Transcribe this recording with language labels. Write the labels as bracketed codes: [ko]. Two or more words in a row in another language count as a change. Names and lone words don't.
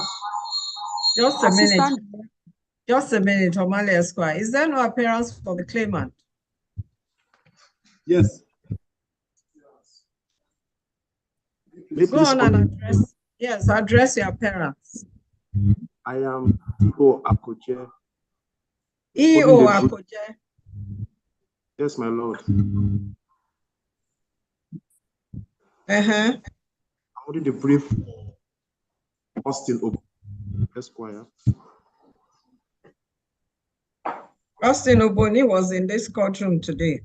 [en] Just a minute. Just a minute, O'Malley Esquire. Is there no appearance for the claimant? Yes. Go on and address. Yes, address your appearance. I am E.O. Akoche. E.O. Akoche. Yes, my lord. I'm holding the brief Austin Esquire. Austin Oboni was in this courtroom today.